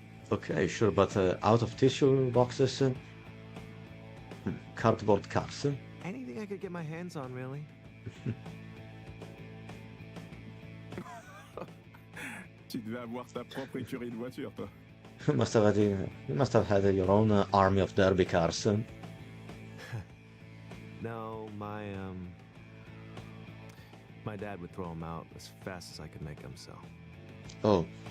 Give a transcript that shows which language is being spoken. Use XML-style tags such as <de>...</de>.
<en>Okay, sure, but out of tissue boxes, cardboard cars. Anything I could get my hands on, really.</en> <fr>Tu devais avoir ta propre écurie de voitures, toi.</fr> <en>You must have had your own army of derby cars. No, my dad would throw them out as fast as I could make them, so. Oh.</en>